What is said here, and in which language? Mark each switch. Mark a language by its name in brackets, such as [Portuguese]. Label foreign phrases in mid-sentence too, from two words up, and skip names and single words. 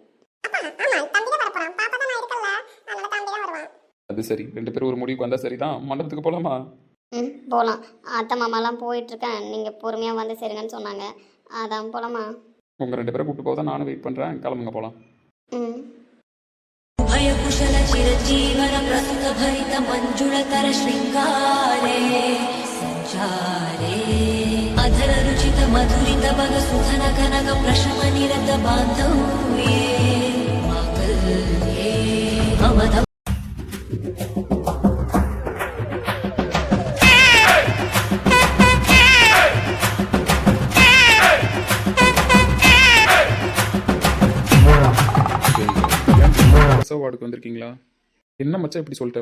[Tamil] அப்பா, ஆமா, தம்பி தான் வரப்போறான். பாப்பா தான் நான் இருக்கல, அதனால தம்பி தான் வருவான். அது சரி, 2 பேரும் ஒரு முடிவுக்கு வந்தால் சரிதான். மண்டபத்துக்கு போகலாமா? போகலாம். அத்தை மாமாலாம் போயிட்டுருக்கேன், நீங்கள் பொறுமையாக வந்து சரிங்கன்னு சொன்னாங்க. அதான் போகலாமா? உங்கள் 2 பேரை கூப்பிட்டு போக தான் நானும் வெயிட் பண்ணுறேன். கிளம்புங்க போகலாம். [Sanskrit] भयकुशल चिरजीवन प्रस्तुत भरित मंजुळतर शृंगारे संचारे अधर रुचित मधुरित भग सुखन कनक प्रशम निरत बांधव्ये मांगल्ये मम [Tamil] பிரசவ வார்டுக்கு வந்திருக்கீங்களா? என்ன மச்சான் இப்படி சொல்லிட்டேன்?